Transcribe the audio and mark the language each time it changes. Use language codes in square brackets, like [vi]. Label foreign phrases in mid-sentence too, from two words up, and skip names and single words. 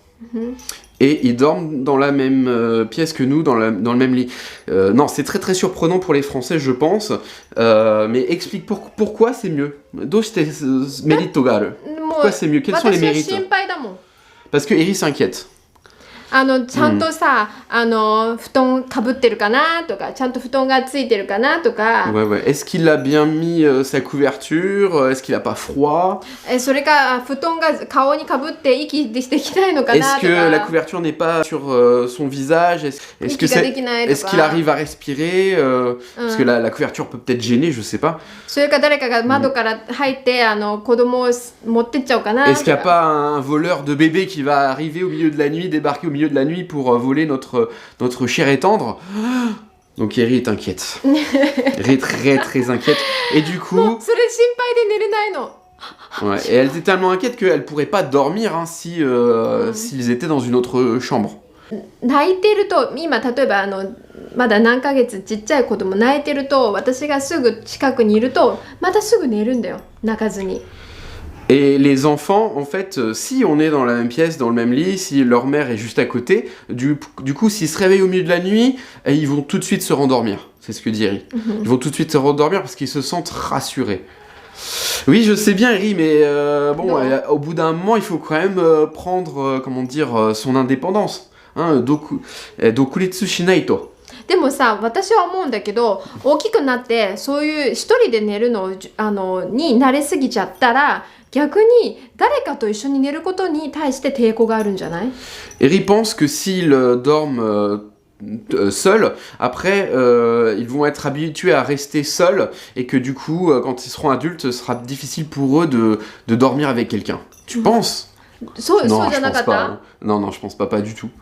[fr] Et ils dorment dans la même pièce que nous, dans le même lit. Non, c'est très très surprenant pour les Français, je pense. Mais explique pourquoi c'est mieux. Pourquoi c'est mieux? Quels sont les mérites? Parce que Eri s'inquiète. [ja] ちゃんとさ、布団かぶってるかなとか、ちゃんと布団がついてるかなとか。 [fr] Ouais. Est-ce qu'il a bien mis sa couverture? Est-ce qu'il a pas froid? [ja] それか、布団が顔にかぶって息してきたいのかなとか。 [fr] Est-ce que la couverture n'est pas sur son visage? Est-ce qu'il arrive à respirer? Parce que la couverture peut peut-être gêner, je sais pas. [ja] それか誰かが窓から入って子供を持ってっちゃうかなとか。 [fr] Est-ce qu'il n'y a pas un voleur de bébé qui va arriver au milieu de la nuit, débarquer au milieu de la nuit pour voler notre chair et tendre? Donc Eri est inquiète. Eri est très très inquiète. Et du coup... [ja] もうそれ心配で寝れないの。 [fr] Ouais, et elle était tellement inquiète qu'elle pourrait pas dormir s'ils étaient dans une autre chambre. [ja] 泣いてると、今例えばまだ何ヶ月ちっちゃい子供泣いてると、私がすぐ近くにいるとまたすぐ寝るんだよ、泣かずに。 [fr] Et les enfants, en fait, si on est dans la même pièce, dans le même lit, si leur mère est juste à côté, du coup, s'ils se réveillent au milieu de la nuit, ils vont tout de suite se rendormir. C'est ce que dit Eri. Ils vont tout de suite se rendormir parce qu'ils se sentent rassurés. Oui, je sais bien, Eri, mais au bout d'un moment, il faut quand même prendre, son indépendance. [ja] 独立しないと. でもさ、私は思うんだけど、大きくなってそういう一人で寝るのに慣れすぎちゃったら、逆に誰かと一緒に寝ることに対して抵抗があるんじゃない？ [fr] Eri pense que s'ils dorment seuls, après ils vont être habitués à rester seuls et que du coup, quand ils seront adultes, ce sera difficile pour eux de dormir avec quelqu'un. Tu penses? Non, je pense pas. Non, je pense pas du tout.